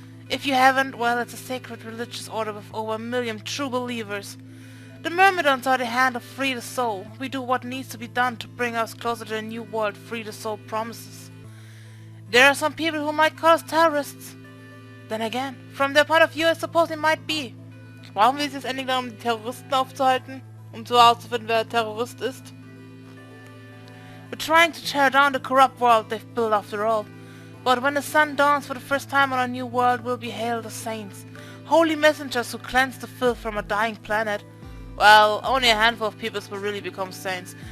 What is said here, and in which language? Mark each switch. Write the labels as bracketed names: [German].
[English] If you haven't, well, it's a sacred religious order with over 1 million true believers. The Myrmidons are the hand of Free the Soul. We do what needs to be done to bring us closer to the new world Free the Soul promises. There are some people who might call us terrorists. Then again, from their point of view, I suppose it might be. [German] Brauchen wir jetzt endlich dann, um die Terroristen aufzuhalten? Um so herauszufinden, wer Terrorist ist? [English] We're trying to tear down the corrupt world they've built after all. But when the sun dawns for the first time on our new world, we'll be hailed as saints. Holy messengers who cleanse the filth from a dying planet. Well, only a handful of peoples will really become saints.